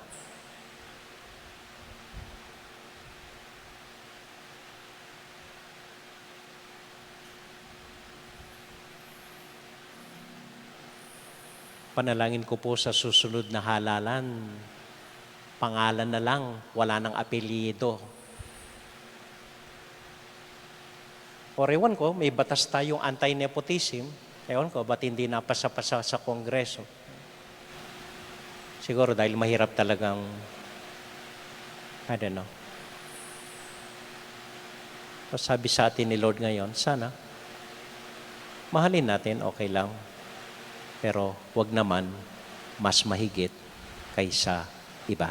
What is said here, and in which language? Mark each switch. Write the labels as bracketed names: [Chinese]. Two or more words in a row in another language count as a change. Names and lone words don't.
[Filipino] Panalangin ko po sa susunod na halalan, pangalan na lang, wala nang apelyido. O ewan ko, may batas tayong anti-nepotism. Ewan ko, ba't hindi napasa-pasa sa Kongreso? Siguro dahil mahirap talagang, [English] I don't know. [Filipino] So, sabi sa atin ni Lord ngayon, sana, mahalin natin, okay lang. Pero wag naman mas mahigit kaysa iba.